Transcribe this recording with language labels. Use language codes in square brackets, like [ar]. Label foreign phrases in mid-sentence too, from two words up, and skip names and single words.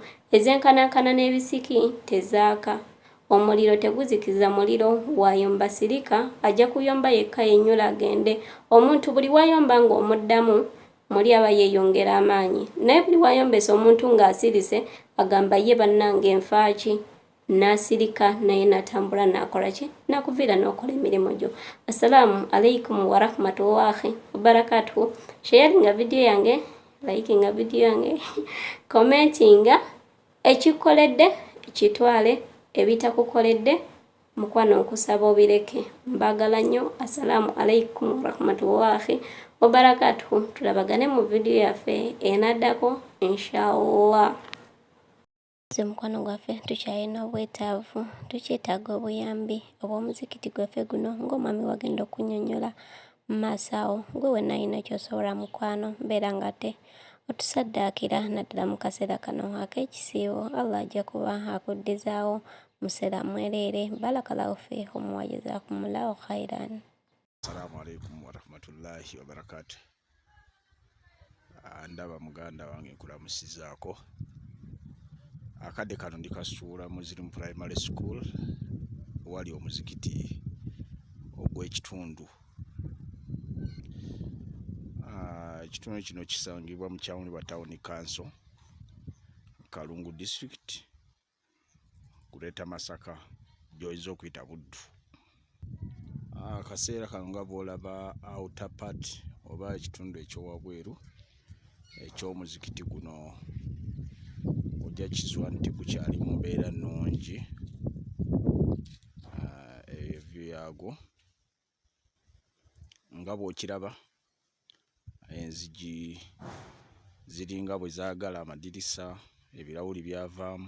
[lg] Ezenkanankana n'ebisiki tezaaka. Omuliro teguzikiza muliro, wayomba sirika, ajja kuyomba yekka yennyula agende. Omuntu buli wayomba ng'omuddamu, muli aba yeeyongera amaanyi. Naye buli wayombesa omuntu ng'asirise, agamba ye bannange enfaaki. N'asirika naye n'atambula n'akola ki? N'akuviira n'okola emirimu gyo. [ar] السلام عليكم ورحمة الله وبركاته. [lg] Sharinga video yange, likinga video yange, commentinga, ekikukoledde kitwale, ebitakukoledde mukwano nkusaba obireke. Mbagala nnyo. [ar] السلام عليكم ورحمة الله وبركاته. [lg] Tulabagane mu video yaffe enaddako inshallah. Mukwano gwaffe tukyalina obwetaavu, tukyetaaga obuyambi obw'omuzikiti gwaffe guno ng'omwami wagenda okunnyonnyola mu maaso awo. Gwe wenna alina ky'osobola mukwano, mbeera nga te otusaddaakira naddala mu kaseera kano ak'ekisiibo. Allah ajja kuba akuddizaawo museera mwereere. [ar] بارك الله فيكم وجزاكم الله خيرا. السلام عليكم ورحمة الله وبركاته. [lg] Ndaba muganda wange nkulamusizaako. Akadde kano ndikasuula mu Mirimu Primary School wali omuzikiti ogw'ekitundu. Ekitundu kino kisangibwa mu Kyawunibwa Town Council, Kalungu District, Greater Masaka, gy'oyinza okuyita Buddu. Akaseera kano nga bw'olaba [en] outer part [lg] oba ekitundu eky'owabweru eky'omuzikiti guno ojja kizwa nti gukyali mu mbeera nnungi. Evyu yaagwo nga bw'okiraba, enzigi ziringa bwe zaagala, amadirisa, ebirawuli byavaamu.